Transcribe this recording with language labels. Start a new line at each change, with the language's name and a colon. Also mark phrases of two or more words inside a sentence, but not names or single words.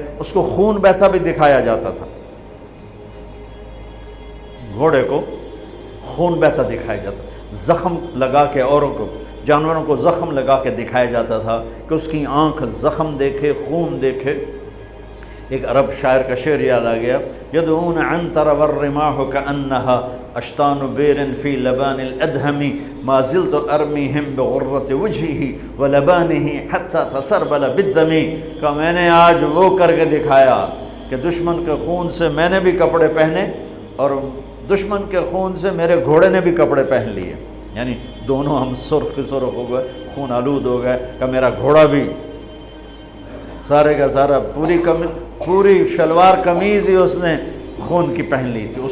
Urdu: اس کو خون بہتا بھی دکھایا جاتا تھا، گھوڑے کو خون بہتا دکھایا جاتا تھا، زخم لگا کے اوروں کو، جانوروں کو زخم لگا کے دکھایا جاتا تھا کہ اس کی آنکھ زخم دیکھے، خون دیکھے۔ ایک عرب شاعر کا شعر یاد آ گیا
Arabic: يدعون عنتر والرماح كأنها أشطان بئر في لبان الأدهم ما زلت أرميهم بغرة وجهه و لبانه حتى تسربل بالدم.
Urdu: کہ میں نے آج وہ کرکے دکھایا کہ دشمن کے خون سے میں نے بھی کپڑے پہنے اور دشمن کے خون سے میرے گھوڑے نے بھی کپڑے پہن لیے، یعنی دونوں ہم سرخ سرخ ہو گئے، خون آلود ہو گئے, खून आलूद हो गए। کہ میرا گھوڑا بھی سارے کا سارا پوری شلوار قمیض ہی اس نے خون کی پہن لی تھی.